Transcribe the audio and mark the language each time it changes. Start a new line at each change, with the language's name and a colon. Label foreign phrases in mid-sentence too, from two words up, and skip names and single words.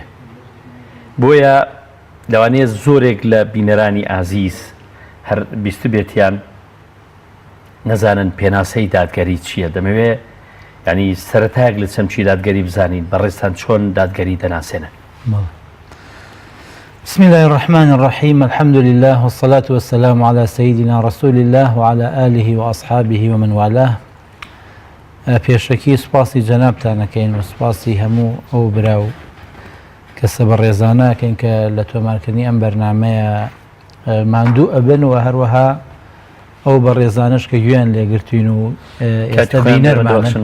Central Kurdish: بۆیە لەوانەیە زۆرێک لە بینەرانی ئازیز هەر بیست بێتیان نەزانن پێناسەی دادگەری چییە. دەمەوێ ینی سەرەتایەک لە چەمچی دادگەری بزانین، بەڕێستان چۆن دادگەری دەناسێنن.
Arabic: بسم الله الرحمن الرحيم. الحمد لله والصلاة والسلام على سيدنا رسول الله وعلى آله وأصحابه ومن والاه.
Central Kurdish: پێشەکی سوپاسی جەنابتانەکەین و سوپاسی هەموو ئەو براو کەسە بەڕێزانەکەین کە لە تۆمارکردنی ئەم بەرنامەیە ماندوو ئەبن و هەروەها ئەو بەڕێزانش کە گوێیان لێگرتوین و ئێستا بینەرمانن.